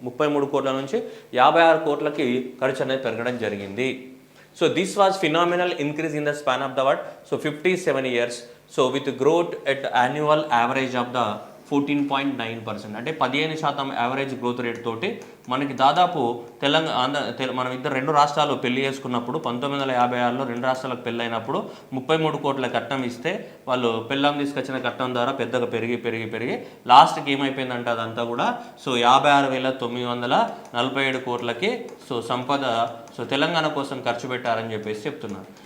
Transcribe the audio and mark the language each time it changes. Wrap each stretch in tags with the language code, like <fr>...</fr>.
<te>33 కోట్ల నుంచి 56 కోట్లకి ఖర్చు అనేది పెరగడం జరిగింది.</te> <en>So this was phenomenal increase in the span of the 57 years. So with growth at annual average of the 14.9%,</en> <te>అంటే 15% యావరేజ్ గ్రోత్ రేట్ తోటి మనకి దాదాపు మనం రెండు రాష్ట్రాలు పెళ్లి చేసుకున్నప్పుడు 1956లో రెండు రాష్ట్రాలకు పెళ్ళి అయినప్పుడు 33 కోట్ల కట్నం ఇస్తే వాళ్ళు పెళ్ళం తీసుకొచ్చిన కట్నం ద్వారా పెద్దగా పెరిగి లాస్ట్కి ఏమైపోయిందంటే అదంతా కూడా సో 56,947 కోట్లకి సో సంపద సో తెలంగాణ కోసం ఖర్చు పెట్టారని చెప్పేసి చెప్తున్నారు.</te>